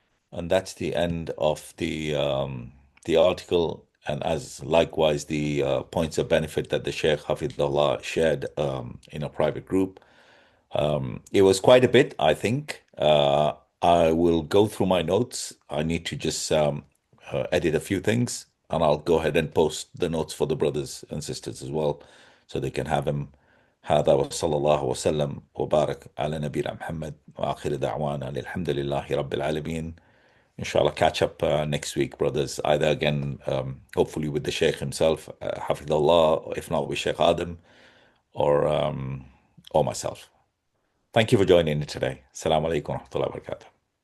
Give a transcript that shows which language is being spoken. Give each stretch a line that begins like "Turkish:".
English: And that's the end of the article, and as likewise the points of benefit that the Sheikh Hafidullah shared in a private group. It was quite a bit, I think. I will go through my notes. I need to just edit a few things, and I'll go ahead and post the notes for the brothers and sisters as well, so they can have them.
Arabic: هذا وصلى الله وسلم وبارك على نبينا محمد وآخر دعوانا الحمد لله رب العالمين.
English: Inshallah, catch up next week, brothers. Either again, hopefully with the Sheikh himself, Hafidullah, or if not with Sheikh Adam, or myself. Thank you for joining in today.
Arabic: Assalamu alaikum wa rahmatullahi wa barakatuh.